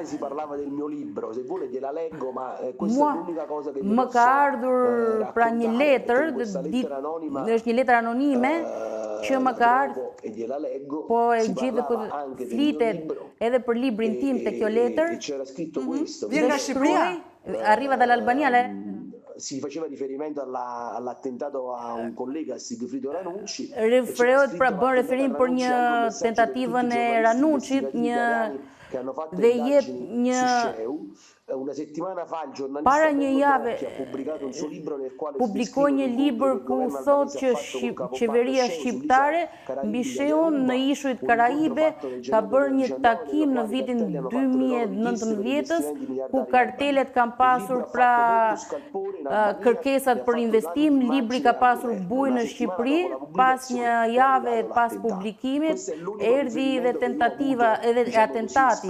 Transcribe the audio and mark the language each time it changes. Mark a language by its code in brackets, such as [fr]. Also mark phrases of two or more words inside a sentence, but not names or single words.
[sq] Mua më ka ardhur pra një letër, është një letër anonime që më ka ardhur, po e gjithë dhe flitet edhe për librin tim të kjo letër. Vjen nga Shqipëria? [it] Arriva dall'Albania. Si faceva riferimento all'attentato a un collega, Sigfrido Ranucci. [sq] Referohet pra bën referim për një tentativën e Ranucit, dhe jep një para një jave publikoi një libër ku thot që qeveria shqiptare mbi shehun në ishujt Karaibe ka bërë një takim në vitin 2019 ku kartelet kanë pasur pra kërkesat për investim, libri ka pasur bujë në Shqipëri, pas një jave pas publikimit erdhi dhe tentativa edhe atentati.